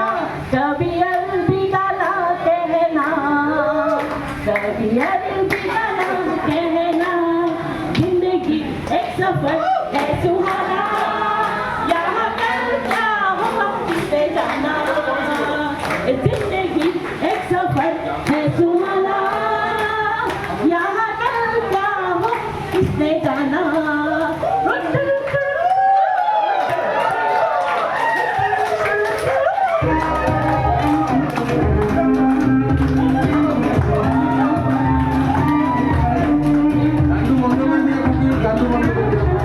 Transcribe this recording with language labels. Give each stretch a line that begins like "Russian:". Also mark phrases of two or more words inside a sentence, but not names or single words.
Hindi: कभी अलविदा ना कहना कभी अलविदा ना कहना जिंदगी एक सफर है सुहाना यहाँ कल क्या हो हम किसे जाना जिंदगी एक सफर है सुहाना यहाँ कल क्या हो किसने जाना
Assamese: গানটো বন্ধ কৰি দিয়া কুকি, গানটো বন্ধ কৰি দিয়া।